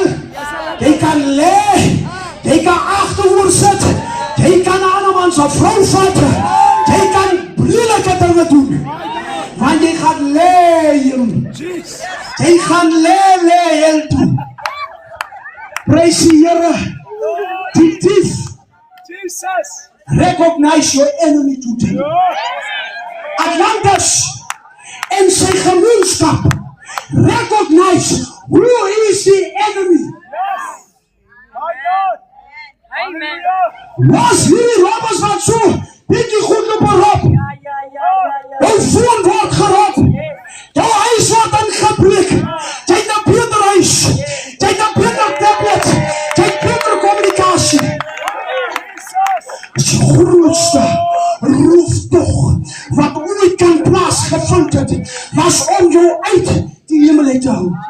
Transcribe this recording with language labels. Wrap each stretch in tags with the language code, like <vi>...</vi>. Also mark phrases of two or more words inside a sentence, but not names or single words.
<af>Jy kan lê, jy kan agteroor sit, jy kan 'n ander man se vrou vat, jy kan lelike dinge doen. Want jy gaan lê, jy gaan lê hel toe. Prys die Here. Die dief,</af> <en>recognize your enemy today.</en> <af>Atlantis en sy gemeenskap,</af> <en>recognize who is the enemy.</en> <af>Was hierdie robbers wat so bietjie goed loop rob, jou foon word gerop, jou huis word ingebreek, jy het 'n beter huis, jy het 'n beter tablet, jy het beter kommunikasie. Die grootste roeftog wat ooit kan plaasgevind het, was om jou uit die hemel uit te hou.</af>